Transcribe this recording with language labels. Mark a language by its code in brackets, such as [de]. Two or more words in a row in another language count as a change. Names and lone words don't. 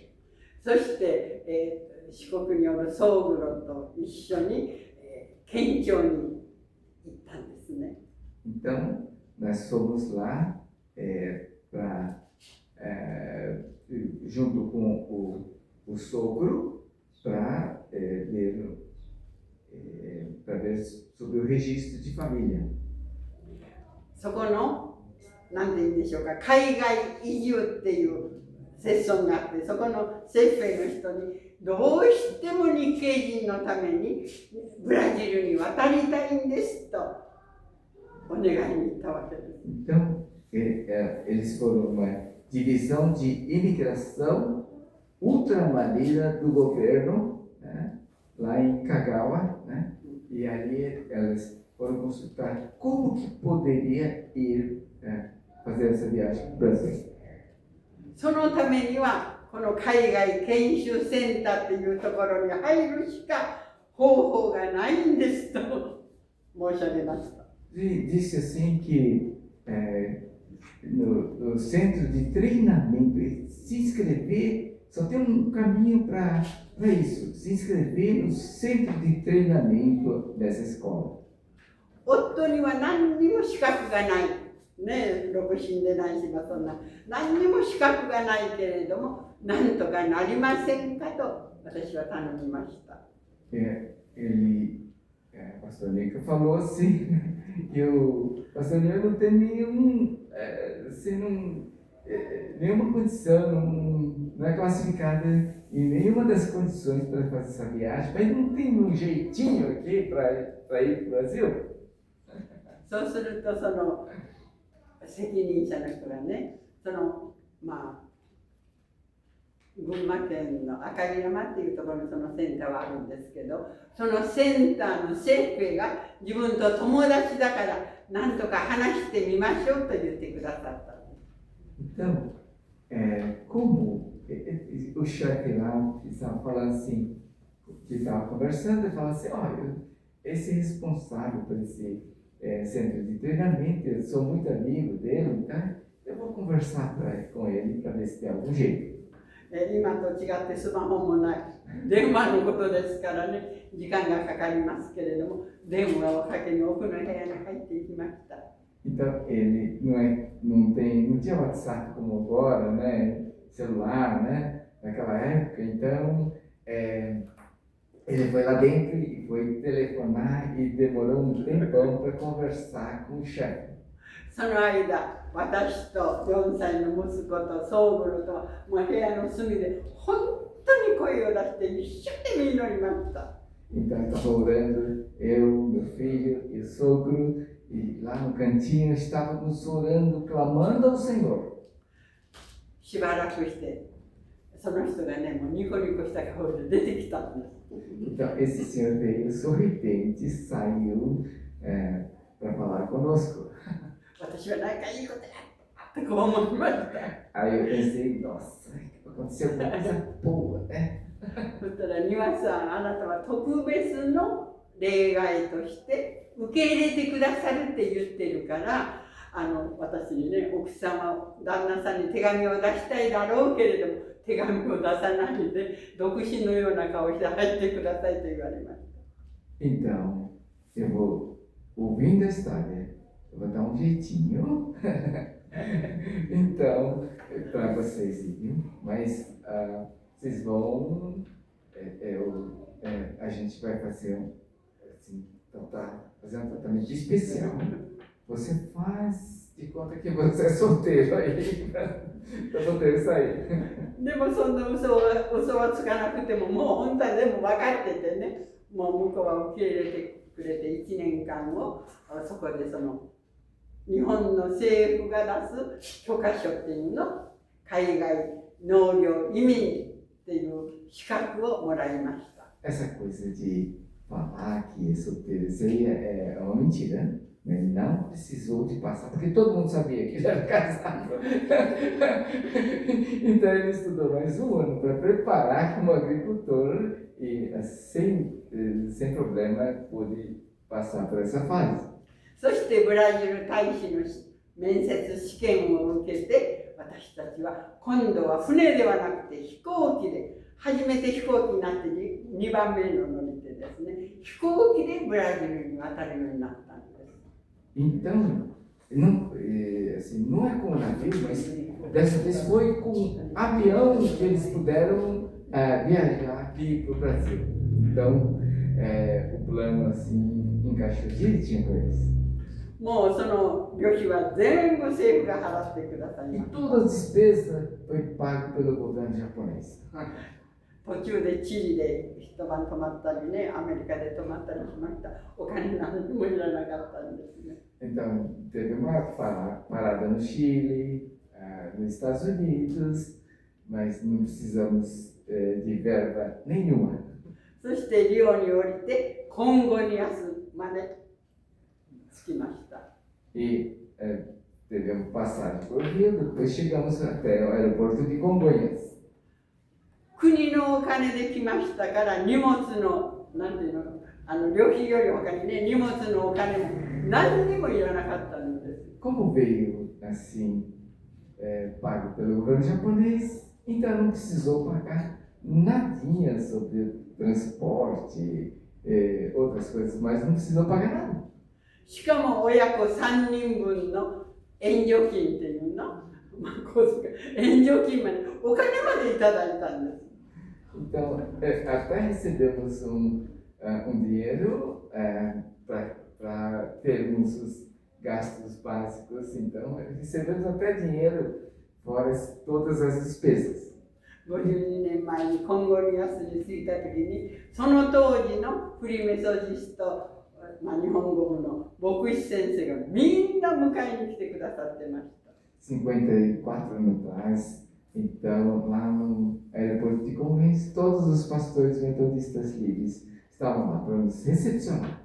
[ja] そして、四国におる宗五郎と一緒に、県庁に行ったんですね。 [pt] Então nós fomos lá junto com o sogro para ver sobre o registro de família. [ja] そこの何て言うんでしょうか、海外移住っていうセッションがあって、そこのセッフェの人にどうしても日系人のためにブラジルに渡りたいんですとお願いに行ったわけです。 [pt] Então eles foram uma divisão de imigração ultramaneira do governo, né, lá em Kagawa, né, e ali elas foram consultar como que poderia ir fazer essa viagem para o Brasil. [ja] そのためにはこの海外研修センターっていうところに入るしか方法がないんですと申し上げました。 [pt] Disse assim que no centro de treinamento, se inscrever, só tem caminho para isso, se inscrever no centro de treinamento dessa escola. [ja] 夫には何にも資格がない。ね、独身でないし、そんな何にも資格がないけれども、なんとかなりませんかと私は頼みました。 [pt] Pastor Nico falou assim, que o pastor Nico não tem nenhuma condição, não é classificado em nenhuma das condições para fazer essa viagem, mas não tem um jeitinho aqui para ir para o Brasil? [ja] そうするとその責任者の人がね、群馬県の赤城山っていうところにそのセンターはあるんですけど、そのセンターのセーフェが自分と友達だからなんとか話してみましょうと言ってくださった。 [pt] Então, como o chefe lá estava falando assim, que estava conversando, ele falava assim, olha, esse responsável por esse centro de treinamento, eu sou muito amigo dele, tá? Eu vou conversar com ele para ver se tem algum jeito. [ja] 今と違ってスマホもない。電話のことですからね、時間がかかりますけれども、電話をかけに奥の部屋に入っていきました。 [pt] Então, ele não tinha WhatsApp como agora, né? Celular, né? Naquela época, então ele foi lá dentro e foi telefonar e demorou um tempão para conversar com o chefe. [ja] その間、私と4歳の息子と宗五郎ともう部屋の隅で本当に声を出して一生懸命祈りました。 [pt] Então, estava orando, eu, meu filho e o sogro, E lá no cantinho estávamos orando, clamando ao Senhor. [ja] しばらくして、その人がね、もうニコニコした顔で出てきたんです。 [pt] Então, esse senhor veio sorridente, saiu para falar conosco. [ja] 私は何かいいことやったと思いました。 [pt] Aí eu pensei, nossa, aconteceu alguma coisa boa, né? [ja] そしたら庭さん、あなたは特別の例外として受け入れてくださるって言ってるから、私にね、奥様、旦那さんに手紙を出したいだろうけれども、手紙を出さないで、独身のような顔して入ってくださいと言われました。 [pt] Então, eu vou, ouvindo a história, eu vou dar um jeitinho. Então, para vocês, viu? Mas vocês vão, a gente vai fazer assim, fazer um tratamento especial. Você faz de conta que você é solteiro aí, para solteiro sair. [ja] でもそんな嘘はつかなくても、もう本当は全部分かっててね、もう向こうは受け入れてくれて1年間をそこでその日本の政府が出す許可書っていうの、海外農業移民っていう資格をもらいました。 [pt] Essa coisa de falar que é solteiro, isso aí é uma mentira, né? Ele não precisou de passar, porque todo mundo sabia que ele era casado. Então ele estudou mais um ano para preparar como agricultor e sem problema pôde passar por essa fase. [ja] そしてブラジル大使の面接試験を受けて、私たちは今度は船ではなくて飛行機で、初めて飛行機になって 2番目の乗り手ですね、飛行機でブラジルに渡るようになったんです。 [pt] Então, não, assim, não é com navio, mas dessa vez foi com avião que eles puderam viajar aqui para o Brasil. Então, o plano assim encaixou direitinho para eles. [ja] もうその旅費は全部政府が払ってください [pt] E [ja] ます。 [pt] toda a despesa foi paga pelo governo japonês. [ja] 途中でチリで一晩泊まったりね、アメリカで泊まったりしました。お金何にもいらなかったんですね。 [pt] Então, teve uma parada no Chile, nos Estados Unidos, mas não precisamos de verba nenhuma. [ja] そしてリオに降りてコンゴニアスまで着きました。 [pt] E tivemos passagem por Rio, depois chegamos até o aeroporto de Congonhas. [ja] 国のお金で来ましたから荷物の、なんていうの、旅費より他にね、荷物のお金も何にもいらなかったんです。 [pt] Como veio assim, pago pelo governo japonês, então não precisou pagar nadinha sobre transporte, outras coisas, mas não precisou pagar nada. [ja] しかも親子3人分の援助金っていうの、援助金まで、お金までいただいたんです。 [pt] Então, até recebemos dinheiro para termos os gastos básicos, então recebemos até dinheiro fora todas as despesas. [ja] 52 年前にコンゴニアスに着いた時に、その当時のフリーメソジスト、日本語部の牧師先生がみんな迎えに来てくださってました。 [pt] 54 anos atrás, então lá no aeroporto de Congonhas, todos os pastores metodistas livres estavam lá para nos recepcionar.